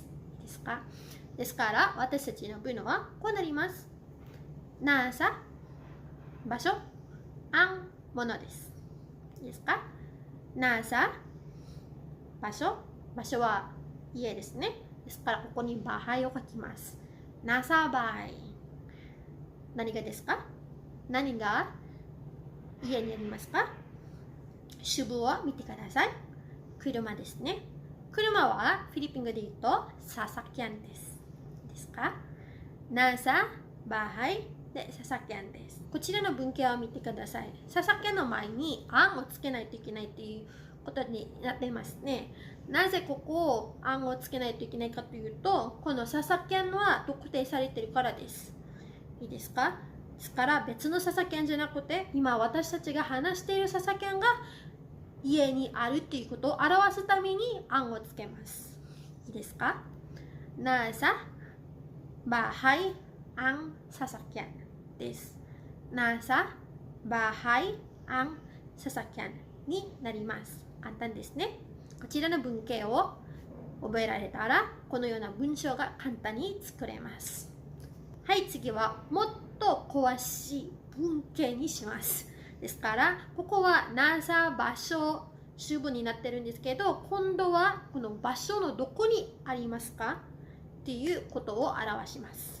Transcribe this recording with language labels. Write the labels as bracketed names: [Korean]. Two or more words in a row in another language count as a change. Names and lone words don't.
[Japanese] いいですか？ですから私たちの文はこうなります。nasa場所、ang ものです。いいですか？ nasa 場所、場所は家ですね。ですからここにバハイを書きます。 [Filipino] nasa bahay。 [Japanese] 何がですか？何が家にありますか？主語を見てください。車ですね。車はフィリピン語で言うとササキャンです。ですか？ [Filipino] nasa bahay [Japanese] でササキャンです。こちらの文型を見てください。ササキャンの前にあんをつけないといけないということになっていますね。なぜここをあんをつけないといけないかというと、このササキャンは特定されているからです。いいですか？ですから別のササキャンじゃなくて、今私たちが話しているササキャンが家にあるということを表すためにあんをつけます。いいですか？ [Filipino] nasa bahay ang sasakyan [Japanese] です。 [Filipino] nasa bahay ang sasakyan [Japanese] になります。簡単ですね。こちらの文型を覚えられたら、このような文章が簡単に作れます。はい、次はもっと詳しい文型にします。ですから、ここはnasa場所、主語になってるんですけど、今度はこの場所のどこにありますかっていうことを表します。